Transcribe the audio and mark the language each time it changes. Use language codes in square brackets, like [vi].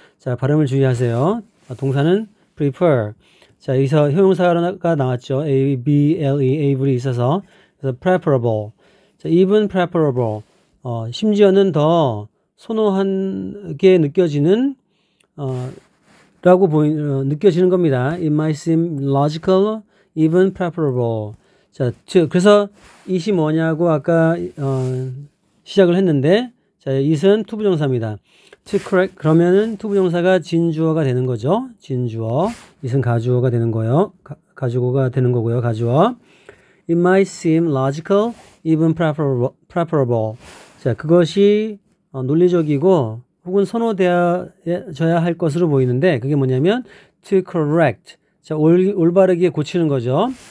[ko] 자, 발음을 주의하세요. 동사는 prefer. 자, 여기서 형용사가 나왔죠. A-B-L-E, able이 있어서. 그래서 preferable. [en] 자, even preferable. [ko] 심지어는 더 선호하게 느껴지는, 느껴지는 겁니다. [en] It might seem logical, even preferable. [ko] 자, 그래서 it이 뭐냐고 아까 시작을 했는데, 자, it은 투부정사입니다. [en] to correct, [ko] 그러면은 투부정사가 진주어가 되는 거죠. 진주어. it은 가주어가 되는 거예요. 가주어가 되는 거고요. 가주어. [en] It might seem logical, even preferable. [ko] 자, 그것이 논리적이고 혹은 선호되어져야 할 것으로 보이는데, 그게 뭐냐면 [en] to correct. [ko] 자, 올바르게 고치는 거죠.